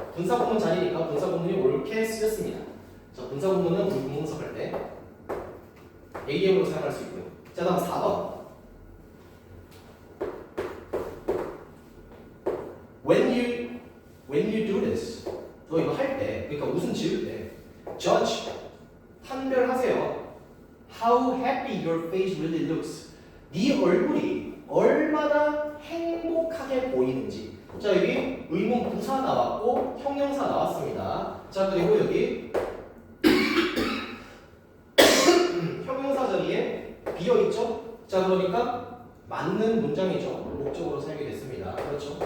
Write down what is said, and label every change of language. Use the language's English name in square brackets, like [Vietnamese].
[Korean] 분사 구문 자리니까 분사 구문이 옳게 쓰였습니다. 자, 분사 구문은 우리 구문 해석할 때 AM으로 사용할 수 있고요. 자, 다음 4번. [English] When you do this, [Korean] 너 이거 할 때, 그러니까 웃음 지을 때, judge, 판별하세요. [English] How happy your face really looks. [Korean] 네 얼굴이 얼마나 행복하게 보이는지. 자, 여기 의문 부사 나왔고 형용사 나왔습니다. 자, 그리고 여기 형용사 자리에 비어있죠? 자, 그러니까 맞는 문장이죠. 목적으로 사용이 됐습니다. 그렇죠?